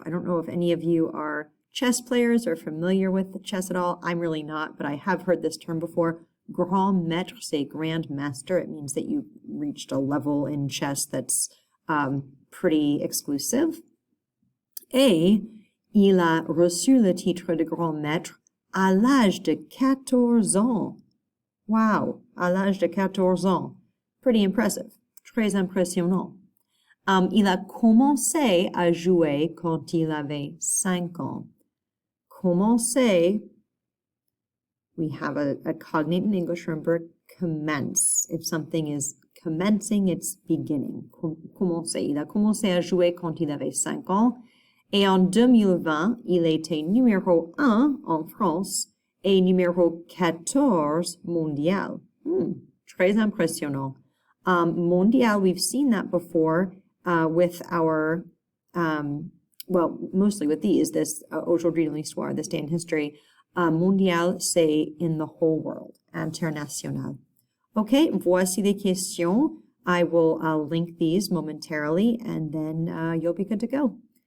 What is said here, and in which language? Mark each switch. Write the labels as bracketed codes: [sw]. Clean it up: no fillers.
[en] I don't know if any of you are chess players or familiar with chess at all. I'm really not, but I have heard this term before. [fr] Grand maître, c'est [en] grand master. It means that you reached a level in chess that's pretty exclusive. [fr] Et il a reçu le titre de grand maître à l'âge de 14 ans. Wow, à l'âge de 14 ans. [en] Pretty impressive. [fr] Très impressionnant. Il a commencé à jouer quand il avait 5 ans. [en] Commencer, we have a cognate in English, remember, commence. If something is commencing, it's beginning. [fr] Commencer. Il a commencé à jouer quand il avait 5 ans. Et en 2020, il était numéro 1 en France et numéro 14 mondial. Très impressionnant. [en] Mondial, we've seen that before with our, well, mostly with these, this [fr] Aujourd'hui dans l'histoire, [en] this day in history. Mondial, c'est in the whole world. International. Okay, [fr] voici les questions. [en] I will link these momentarily and then you'll be good to go.